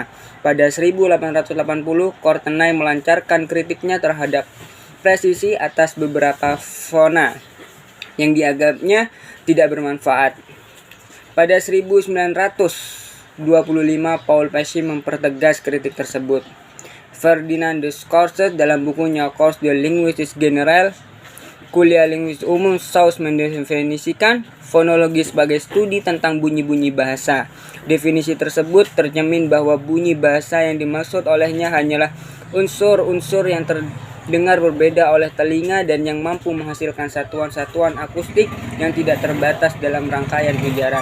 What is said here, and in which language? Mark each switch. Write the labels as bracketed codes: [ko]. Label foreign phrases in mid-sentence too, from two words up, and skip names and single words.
[id] Pada 1880, Courtenay melancarkan kritiknya terhadap presisi atas beberapa fona yang dianggapnya tidak bermanfaat. Pada 1925, Paul Pesci mempertegas kritik tersebut. Ferdinand de Saussure dalam bukunya Cours de linguistique générale, Kuliah Linguistik Umum, Saussure mendefinisikan fonologi sebagai studi tentang bunyi-bunyi bahasa. Definisi tersebut tercermin bahwa bunyi bahasa yang dimaksud olehnya hanyalah unsur-unsur yang terdengar berbeda oleh telinga dan yang mampu menghasilkan satuan-satuan akustik yang tidak terbatas dalam rangkaian ujaran.